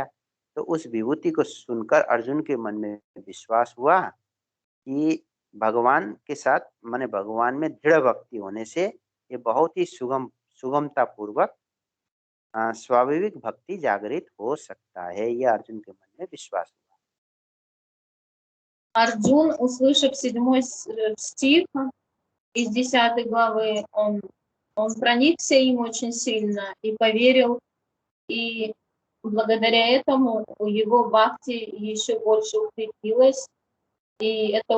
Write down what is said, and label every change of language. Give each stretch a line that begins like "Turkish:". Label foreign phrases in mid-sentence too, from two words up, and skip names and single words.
Hindi: तो उस विभूति को सुनकर अर्जुन के मन में विश्वास हुआ कि भगवान के साथ, माने भगवान में दृढ़ भक्ति होने से ये बहुत ही सुगमता पूर्वक स्वाभाविक भक्ति जागृत हो सकता है। ये अर्जुन के मन में विश्वास हुआ।
Russian: Арджун, услышав 7 стих из 10 главы, он проникся им очень сильно и поверил, и благодаря этому его бхакти еще больше укрепилась, и